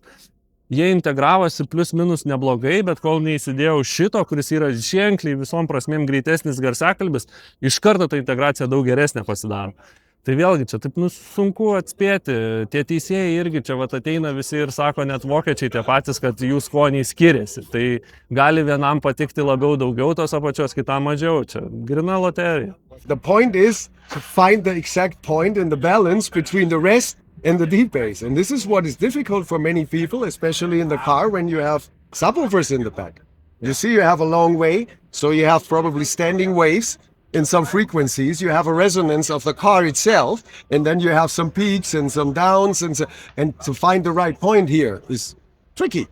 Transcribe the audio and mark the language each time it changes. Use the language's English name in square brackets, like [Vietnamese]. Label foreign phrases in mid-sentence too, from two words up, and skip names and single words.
[Lithuanian] Jie integravosi plius minus neblogai, bet kol neįsidėjau šito, kuris yra ženkliai visom prasmėm greitesnis garsiakalbis, iš karto ta integracija daug geresnė pasidaro. Tai vėlgi čia taip sunku atspėti. Tie teisėjai irgi čia ateina visi ir sako, net vokiečiai tie patys, kad jų skoniai skiriasi. Tai gali vienam patikti labiau daugiau tos apačios, kitam mažiau. Čia grina loterija. [English] The point is to find the exact point in the balance between the rest and the deep bass. And this is what is difficult for many people, especially in the car when you have subwoofers in the back. You see, you have a long way, so you have probably standing waves. In some frequencies, you have a resonance of the car itself, and then you have some peaks and some downs, and to find the right point here is tricky.